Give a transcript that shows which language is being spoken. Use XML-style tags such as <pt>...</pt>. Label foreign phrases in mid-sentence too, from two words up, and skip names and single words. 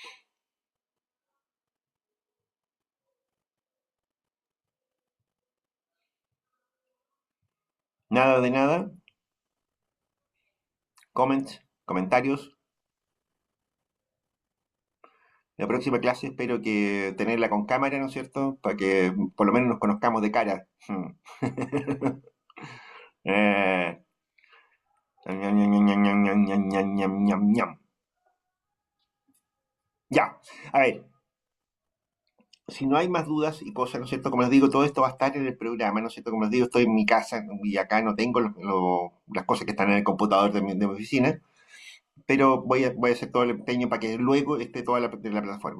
<es>Nada de nada. Comments, comentarios. La próxima clase espero que tenerla con cámara, ¿no es cierto? Para que por lo menos nos conozcamos de cara. Eh, ñam, ñam, ñam, ñam, ñam, ñam, ñam, ñam, ñam, ñam. Ya, a ver, si no hay más dudas y cosas, ¿no es cierto? Como les digo, todo esto va a estar en el programa, ¿no es cierto? Como les digo, estoy en mi casa y acá no tengo las cosas que están en el computador de mi oficina, pero voy a hacer todo el empeño para que luego esté toda la plataforma.</es>